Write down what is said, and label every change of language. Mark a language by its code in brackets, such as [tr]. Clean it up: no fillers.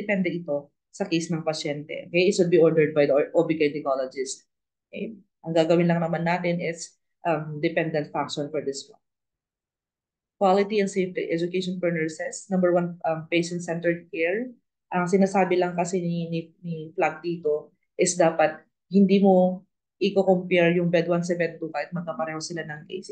[tl] Depende ito sa case ng pasyente. [en] Okay? It should be ordered by the OB-gynecologist. Okay? [tl] Ang gagawin lang naman natin is [en] dependent function for this one. Quality and safety education for nurses. Number one, patient-centered care. [tl] Ang sinasabi lang kasi ni Flag dito is dapat hindi mo i-compare yung bed 1 sa bed 2 kahit magkapareho sila ng case.